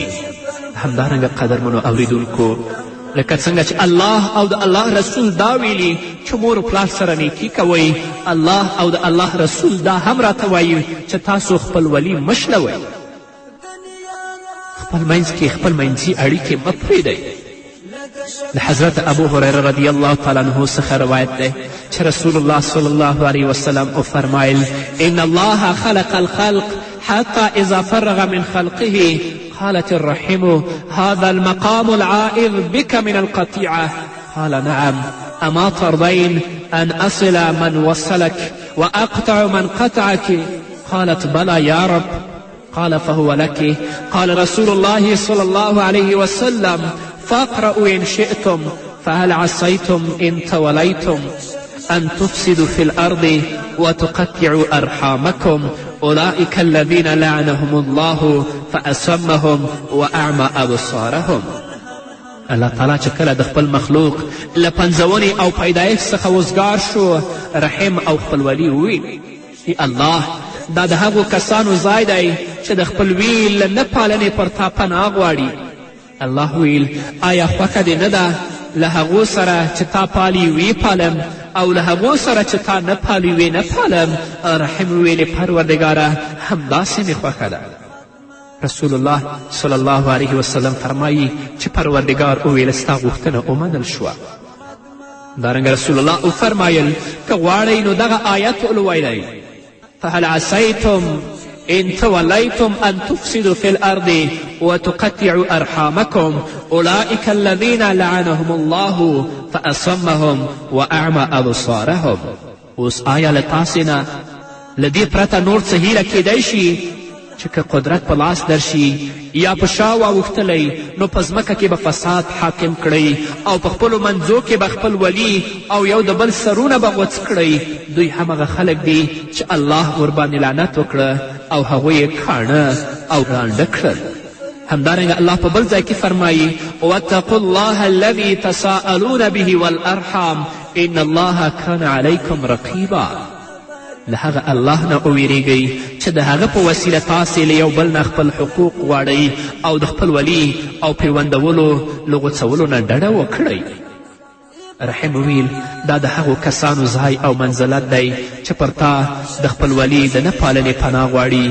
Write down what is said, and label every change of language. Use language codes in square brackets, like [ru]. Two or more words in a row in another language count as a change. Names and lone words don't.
[ps] همدارنګه قدرمنو اوریدونکو، لکه څنګه چې الله او د الله رسول دا ویلي چې مور و پلار سره نیکي کوئ، الله او د الله رسول دا هم راته وایي چې تاسو خپل ولي مه شلوئ. خپل منځ کې خپل منځي اړیکې مه پرېږدئ. د حضرت ابو هریره [ar] رضی الله تعالی عنه [ps] څخه روایت دی چې رسول الله [ar] صلی الله علیه وسلم [ps] وفرمایل: [ar] ان الله خلق الخلق حتى اذا فرغ من خلقه قالت الرحم هذا المقام العائذ بك من القطيعة. قال: نعم، أما ترضين أن أصل من وصلك وأقطع من قطعك؟ قالت: بلى يا رب. قال: فهو لك. قال رسول الله صلى الله عليه وسلم: فاقرأوا إن شئتم، فهل عصيتم إن توليتم أن تفسدوا في الأرض وتقطعوا أرحامكم؟ أولئك الذين لعنهم الله فأصمهم وأعمى أبصارهم. [ps] الله تعالی چې کله د خپل مخلوق له پنځونې او پیدایښت څخه وزګار شو، رحم او خپلولي وویل: ای الله، دا د هغو کسانو ځای دی چې د خپلوي له نه پالنې پر تا پناه غواړي. الله ویل: آیا خوښه دې نه ده له هغو سره چې تا پالي وی پالم، او له هغو سره چې تا نه پالي وی نه پالم؟ رحم ویلې: پروردګاره، همداسې مې خوښه ده. رسول الله [ar] صلی الله علیه وسلم [ps] فرمایي چې پروردګار وویل: ستا غوښتنه ومنل شوه. دارنګه رسول الله وفرمایل: که غواړئ نو دغه آیت ولولئ: [ar] فهل عصیتم إن توليتم أن تفسدوا في الأرض وتقطعوا أرحامكم أولئك الذين لعنهم الله فأصمهم وأعمى أبصارهم. [ps] اوس آیا له تاسې نه له دې پرته نور څه هیله کیدی شي چې که قدرت په لاس درشي یا په شا واوښتلی، نو په ځمکه کې به فساد حاکم کړئ او په خپلو منځو کې به خپل ولي او یو د بل سرونه به غوڅ کړئ. دوی همغه خلک دي چې الله ورباندې لعنت وکړه او هغوی یې کاڼه او ړانده کړل. همدارنګه الله په بل ځای کې فرمایي: [ar] واتقوا الله الذي تساءلون به والأرحام ان الله كان عليكم رقيبا. [ps] له هغه الله نه وویریږئ چې د هغه په وسیله تاسې له یو بل نه خپل حقوق غواړئ او د خپل ولي او پیوندولو له غوڅولو نه ډډه وکړئ. رحم ویل: دا د هغو کسانو ځای او منزلت دی چې پر تا د خپل ولي د نه پالنې پناه غواړي.